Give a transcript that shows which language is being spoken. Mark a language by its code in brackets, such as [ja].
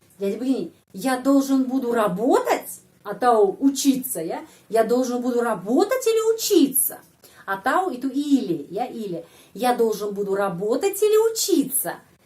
[id] Jadi begini, [ru] я должен буду работать atau учиться ya, я должен буду работать или учиться. [id] Atau itu или ya, или. [ru] Я должен буду работать или учиться.